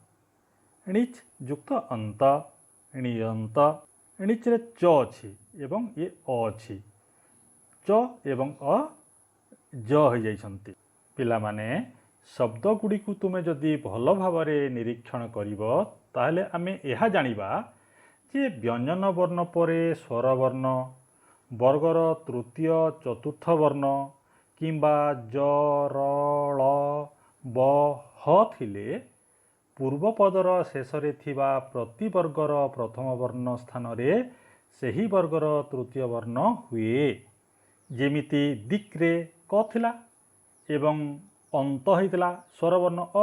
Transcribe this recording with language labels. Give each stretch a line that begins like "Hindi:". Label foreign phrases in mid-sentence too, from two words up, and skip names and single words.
Odia: ଣିଚ ଯୁକ୍ତ ଅନ୍ତ, ଣିୟନ୍ତ। ଣିଚ ରେ ଚ ଅଛି ଏବଂ ୟେ ଅ ଅଛି। ଚ ଏବଂ ଅ ଜ ହୋଇ ଯାଉଛନ୍ତି। ପିଲାମାନେ ଶବ୍ଦ ଗୁଡ଼ିକୁ ତୁମେ ଯଦି ଭଲ ଭାବରେ ନିରୀକ୍ଷଣ କରିବ ତାହାହେଲେ ଆମେ ଏହା ଜାଣିବା ଯେ ବ୍ୟଞ୍ଜନ ବର୍ଣ୍ଣ ପରେ ସ୍ୱର ବର୍ଣ୍ଣ, ବର୍ଗର ତୃତୀୟ ଚତୁର୍ଥ ବର୍ଣ୍ଣ କିମ୍ବା ଯ ର ଳ ବ ହ ଥିଲେ ପୂର୍ବପଦର ଶେଷରେ ଥିବା ପ୍ରତି ବର୍ଗର ପ୍ରଥମ ବର୍ଣ୍ଣ ସ୍ଥାନ ରେ ସେହି ବର୍ଗର ତୃତୀୟ ବର୍ଣ୍ଣ ହୁଏ। ଯେମିତି ଦିକ୍ ରେ କ ଥିଲା ଏବଂ ଅନ୍ତ ହୋଇଥିଲା ସ୍ୱର ବର୍ଣ୍ଣ ଅ।